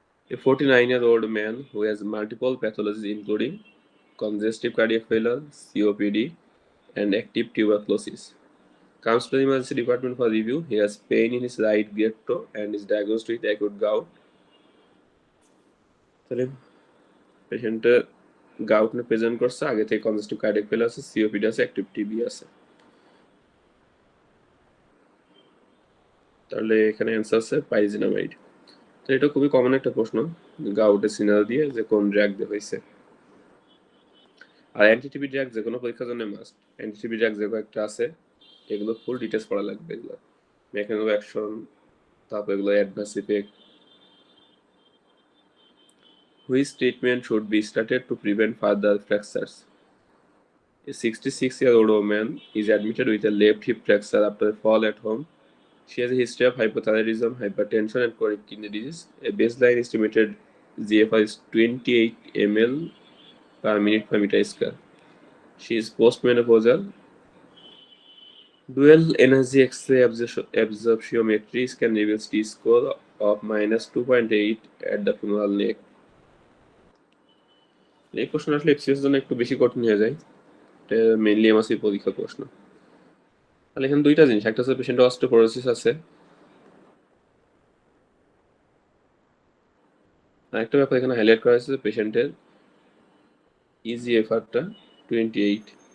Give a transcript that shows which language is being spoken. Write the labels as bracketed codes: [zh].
[en] A 49-year-old man who has multiple pathologies including congestive cardiac failure, COPD, and active tuberculosis comes to the emergency department for review. He has pain in his right great toe and is diagnosed with acute gout. [bn] তাহলে পেশেন্টের gout নিয়ে present করছে, আগে থেকে congestive cardiac fail আছে, COPD আছে, active TB আছে। তাহলে এখানে অ্যান্সার আছে পাইজিনামাইড। তো এটা খুবই কমন একটা প্রশ্ন, গাউটের সিনারি দিয়ে যে কোন ড্রাগ দিয়ে হয়েছে। আর অ্যান্টিটিবি ড্রাগ যে কোনো পরীক্ষার জন্য মাস্ট। অ্যান্টিটিবি ড্রাগ যে কয়েকটা আছে এগুলো ফুল ডিটেলস পড়া লাগবে, এগুলো মেকানিজম অফ অ্যাকশন, তারপর এগুলো adverse effect. [en] Which treatment should be started to prevent further fractures? A 66-year-old woman is admitted with a left hip fracture after a fall at home. She has a history of hypothyroidism, hypertension, and chronic kidney disease. A baseline estimated GFR is 28 ml per minute per meter square. She is postmenopausal. Dual energy X-ray absorptiometry scan reveals T-score of -2.8 at the femoral neck. [bn] এই প্রশ্ন আসলে FCS জন্য একটু বেশি কঠিন হয়ে যায়, এটা মেইনলি এমআরসি পরীক্ষার প্রশ্ন। তাহলে এখানে দুইটা জিনিস, একটা হচ্ছে পেশেন্টের অস্টিওপোরোসিস আছে, আর একটা ব্যাপার এখানে হাইলাইট করা হয়েছে পেশেন্টের ইজিএফআরটা 28।